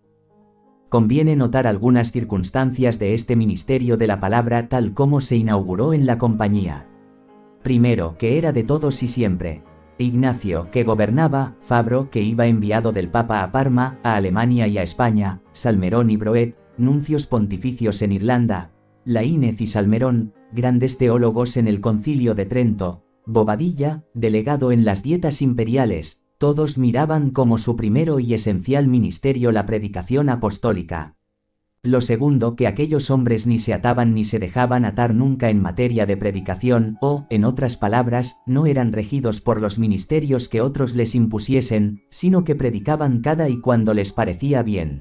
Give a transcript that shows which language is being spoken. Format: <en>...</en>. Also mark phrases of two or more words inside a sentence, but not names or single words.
<es>Conviene notar algunas circunstancias de este ministerio de la palabra tal como se inauguró en la compañía. Primero, que era de todos y siempre. Ignacio, que gobernaba, Fabro, que iba enviado del Papa a Parma, a Alemania y a España, Salmerón y Broet, nuncios pontificios en Irlanda, Laínez y Salmerón, grandes teólogos en el Concilio de Trento, Bobadilla, delegado en las dietas imperiales, todos miraban como su primero y esencial ministerio la predicación apostólica. Lo segundo, que aquellos hombres ni se ataban ni se dejaban atar nunca en materia de predicación, o, en otras palabras, no eran regidos por los ministerios que otros les impusiesen, sino que predicaban cada y cuando les parecía bien.</es>